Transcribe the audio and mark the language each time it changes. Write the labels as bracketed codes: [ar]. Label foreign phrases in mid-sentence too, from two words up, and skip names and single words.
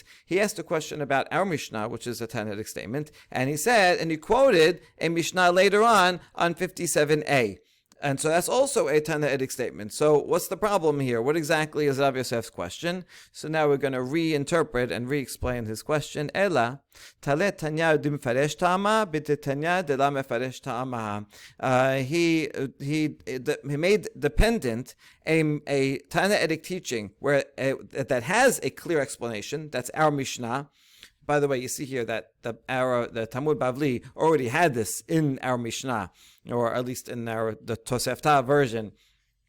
[en] He asked a question about our Mishnah, which is a Tannaitic statement, and he said, and he quoted a Mishnah later on 57a. And so that's also a Tannaitic statement. So what's the problem here? What exactly is Rav Yosef's question? So now we're going to reinterpret and re-explain his question. [arc] אלא, תלי תניא דמפרש טעמא, בתי תניא דלא מפרש טעמא. [en] He made dependent a Tannaitic teaching where that has a clear explanation. That's our Mishnah. By the way, you see here that the Talmud Bavli already had this in our Mishnah, or at least in the Tosefta version.